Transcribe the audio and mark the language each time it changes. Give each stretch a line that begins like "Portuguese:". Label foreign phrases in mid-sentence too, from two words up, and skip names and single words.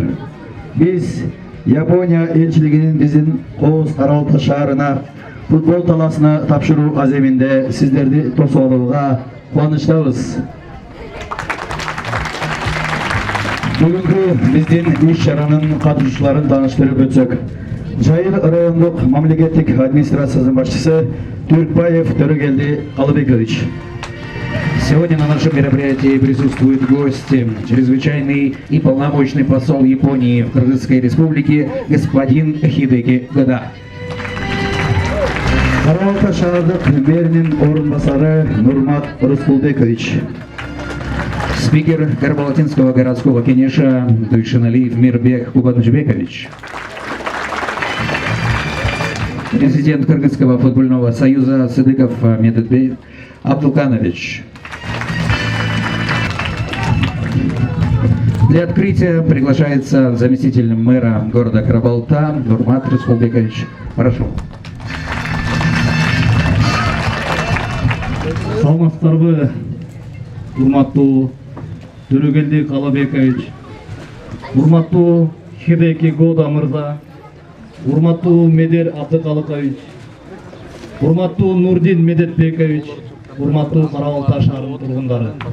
Kyrgyz: Биз Япония элчилигинин биздин Кооз Кара Балта шаарына футбол таласына тапшыруу аземинде сиздерди тосуп алууга кубанычтабыз. Бүгүнкү биздин иш чаранын катышуучуларын тааныштырып өтсөк, Жайыл райондук мамлекеттик администрациянын башчысы Түркбаев Төрөгелди Калыбекович.
Russian: Сегодня на нашем мероприятии присутствуют гости, чрезвычайный и полномочный посол Японии в Кыргызской республике господин Хидеки Года.
Kyrgyz: Карабалта шаардык мэринин орун басары Нурмат Рыскулбекович.
Russian: Спикер Карабалатинского городского кенеша Туйшиналиев Мирбек Кубанычбекович. Президент Кыргызского футбольного союза Сыдыков Медетбек Абдулканович. Для открытия приглашается заместитель мэра города Карабалта Нурмат Рыскулбекович. Прошу.
Kyrgyz: Саламатсыздарбы, урматтуу Төрөгелди Калыбекович, урматтуу Хидеки Года мырза, урматтуу Медер Абдыкалыкович, урматтуу Нурдин Медетбекович, урматтуу Карабалта шаарынын тургундары.